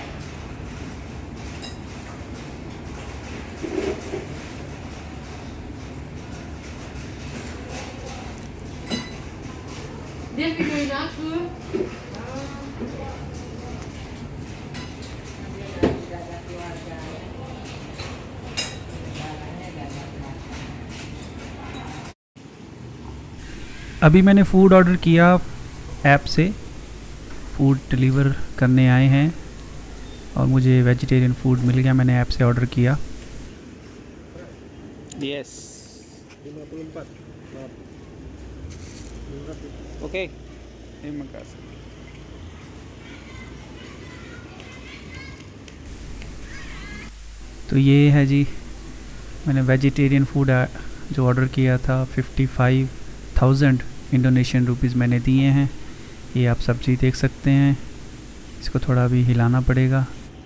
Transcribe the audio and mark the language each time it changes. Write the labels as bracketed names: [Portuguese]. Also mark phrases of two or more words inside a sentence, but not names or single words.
[Indonesian] Dia videoin aku. [Hindi] अभी मैंने [English] food order [Hindi] किया ऐप से, [English] food deliver [Hindi] करने आए हैं और मुझे [English] vegetarian food [Hindi] मिल गया, मैंने ऐप से ऑर्डर किया। [Indonesian] Yes. 54. Oke. Terima kasih. [Hindi] तो ये है जी, मैंने [English] vegetarian food [Hindi] जो ऑर्डर किया था 55,000 [English] Indonesian rupees [Hindi] मैंने दिए हैं। ये आप सब्ज़ी देख सकते हैं, इसको थोड़ा भी हिलाना पड़ेगा।